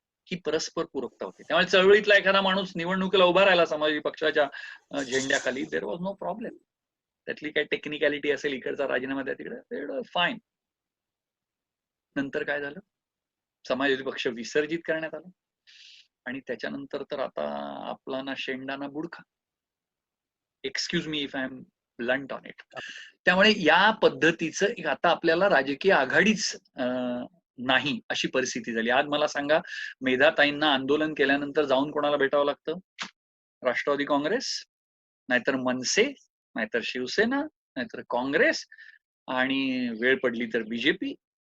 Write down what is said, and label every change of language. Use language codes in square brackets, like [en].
[mr] ही परस्पर पूरकता होती. त्यामुळे चळवळीतला एखादा माणूस निवडणुकीला उभा राहिला समाजवादी पक्षाच्या झेंड्याखाली, [en] There was no problem. [mr] त्यातली काही टेक्निकॅलिटी असेल, इकडचा राजीनामा द्या तिकडे, फाईन. नंतर काय झालं? समाजवादी पक्ष विसर्जित करण्यात आला आणि त्याच्यानंतर तर आता आपला ना शेंडा ना बुडखा. [en] Excuse me if I am blunt on it. [mr] त्यामुळे या पद्धतीचं आता आपल्याला राजकीय आघाडीच नाही अशी परिस्थिती झाली. आज मला सांगा, मेधाताईंना आंदोलन केल्यानंतर जाऊन कोणाला भेटावं लागतं? राष्ट्रवादी काँग्रेस, नाहीतर मनसे, नाहीतर शिवसेना, नाहीतर काँग्रेस, आणि वेळ पडली तर बीजेपी.